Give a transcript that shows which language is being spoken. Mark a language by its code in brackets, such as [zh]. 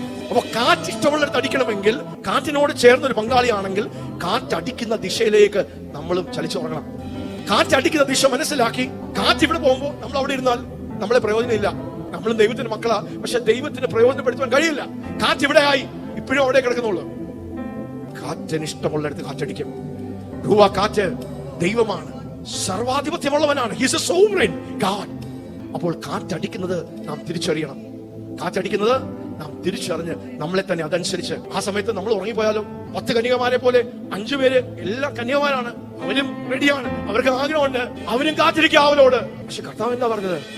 [ml] അപ്പൊ കാറ്റ് ഇഷ്ടമുള്ളിടത്ത് അടിക്കണമെങ്കിൽ, കാറ്റിനോട് ചേർന്നൊരു പങ്കാളിയാണെങ്കിൽ കാറ്റ് അടിക്കുന്ന ദിശയിലേക്ക് നമ്മളും ചലിച്ചു തുടങ്ങണം. കാറ്റ് അടിക്കുന്ന ദിശ മനസ്സിലാക്കി കാറ്റ് ഇവിടെ പോകുമ്പോൾ നമ്മൾ അവിടെ ഇരുന്നാൽ നമ്മളെ പ്രയോജനമില്ല. നമ്മളും ദൈവത്തിന്റെ മക്കളാ, പക്ഷെ ദൈവത്തിന് പ്രയോജനപ്പെടുത്തുവാൻ കഴിയില്ല. കാറ്റ് ഇവിടെ ആയി, ഇപ്പോഴും അവിടെ കിടക്കുന്നുള്ളൂ. കാറ്റിന് ഇഷ്ടമുള്ളിടത്ത് കാറ്റടിക്കും. റൂഹ കാറ്റ് ദൈവമാണ്, സർവാധിപത്യമുള്ളവനാണ്. [en] He is a sovereign God. [ml] അപ്പോൾ കാറ്റടിക്കുന്നത് നാം തിരിച്ചറിയണം. കാറ്റടിക്കുന്നത് നാം തിരിച്ചറിഞ്ഞ് നമ്മളെ തന്നെ അതനുസരിച്ച്, ആ സമയത്ത് നമ്മൾ ഉറങ്ങിപ്പോയാലും 10 കന്യകമാരെ പോലെ 5 പേര് എല്ലാ കന്യകമാരാണ്, അവരും റെഡിയാണ്, അവർക്ക് ആഗ്രഹമുണ്ട്, അവരും കാത്തിരിക്കുക അവരോട്. പക്ഷെ കർത്താവ് എന്താ പറഞ്ഞത്?